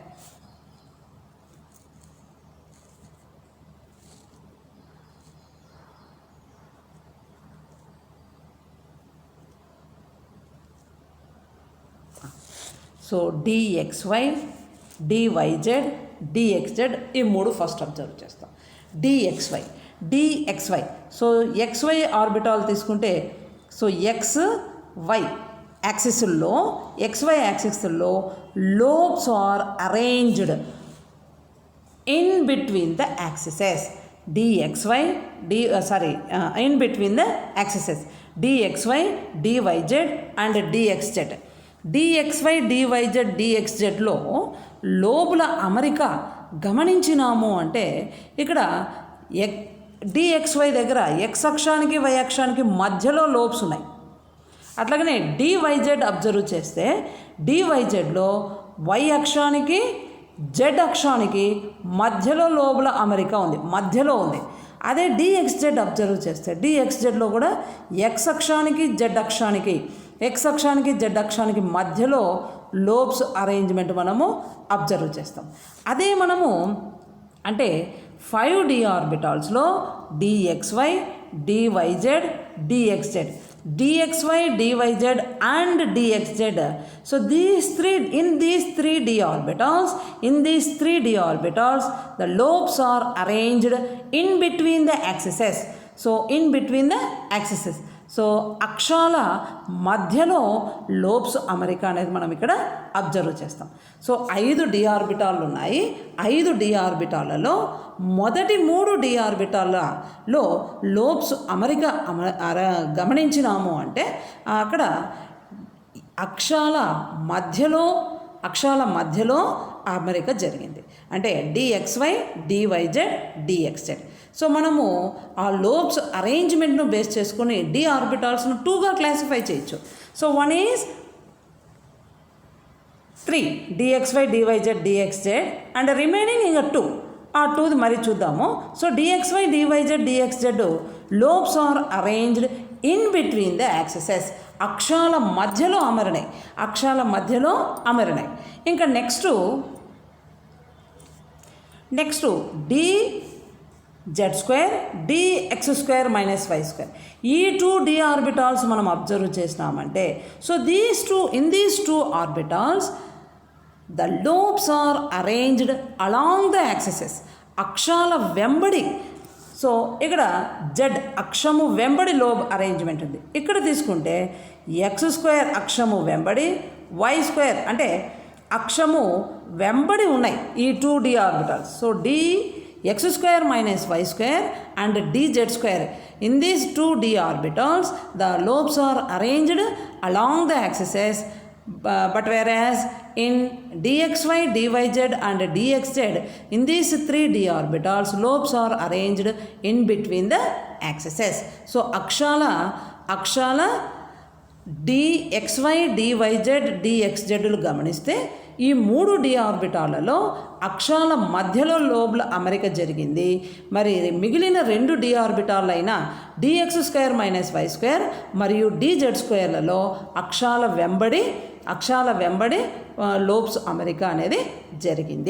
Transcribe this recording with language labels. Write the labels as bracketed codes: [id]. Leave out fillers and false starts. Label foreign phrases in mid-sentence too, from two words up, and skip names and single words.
[te] సో dxy, dyz, dxz ఈ 3 [en] first observe [te] చేస్తాం. [en] dxy. so xy orbital తీసుకుంటే, so xy axislo lobes are arranged in between the axes. in between the axes dxy, dyz and dxz. [te] dxy dyz dxzలో లోబుల అమరిక గమనించినాము అంటే ఇక్కడ dxy దగ్గర x అక్షానికి y అక్షానికి మధ్యలో లోబ్స్ ఉన్నాయి. అట్లాగనే dyz అబ్జర్వ్ చేస్తే dyzలో y అక్షానికి z అక్షానికి మధ్యలో లోబుల అమరిక ఉంది, మధ్యలో ఉంది. అదే dxz అబ్జర్వ్ చేస్తే dxzలో కూడా x అక్షానికి z అక్షానికి z అక్షానికి మధ్యలో [en] lobes arrangement [te] మనము అబ్జర్వ్ చేస్తాం. అదే మనము అంటే 5d ఆర్బిటాల్స్లో dxy dyz dxz dxy dyz and dxz. [en] So these three d orbitals the lobes are arranged in between the axes. [te] సో అక్షాల మధ్యలో లోబ్స్ అమరిక అనేది మనం ఇక్కడ అబ్జర్వ్ చేస్తాం. సో 5 d ఆర్బిటాలు ఉన్నాయి. 5 d ఆర్బిటాలలో మొదటి 3 d ఆర్బిటాలలో లోబ్స్ అమరిక గమనించినాము అంటే అక్కడ అక్షాల మధ్యలో అమరిక జరిగింది. అంటే dxy dyz dxz. సో మనము ఆ [en] lobes arrangementను [te] బేస్ చేసుకుని d ఆర్బిటాల్స్ను 2గా క్లాసిఫై చేయొచ్చు. [en] so 1 is 3 dxy dyz dxz and remaining ఇంకా 2. [te] ఆ 2ది మరి చూద్దాము. [en] so dxy dyz dxz lobes are arranged in between the axes. [te] అక్షాల మధ్యలో అమరినాయి. ఇంకా నెక్స్ట్ dz² dx² - y². ఈ 2 d ఆర్బిటాల్స్ మనం అబ్జర్వ్ చేసినామంటే సో [en] in these two orbitals the lobes are arranged along the axes. [te] అక్షాల వెంబడి. సో ఇక్కడ z అక్షము వెంబడి [en] lob arrangement [te] ఉంది. ఇక్కడ తీసుకుంటే x² అక్షము వెంబడి y² అంటే అక్షము వెంబడి ఉన్నాయి ఈ 2 d ఆర్బిటాల్స్. సో dx² - y² and dz². [en] In these 2 d orbitals the lobes are arranged along the axes, but whereas in dxy dyz and dxz in these 3 d orbitals lobes are arranged in between the axes. [te] So అక్షాల dxy dyz dxzలు గమనిస్తే ఈ 3 d ఆర్బిటాలలో అక్షాల మధ్యలో లోబ్ల అమరిక జరిగింది. మరి మిగిలిన 2 d ఆర్బిటాలైన dx² - y² మరియు dz²లలో అక్షాల వెంబడి లోబ్స్ అమరిక అనేది జరిగింది.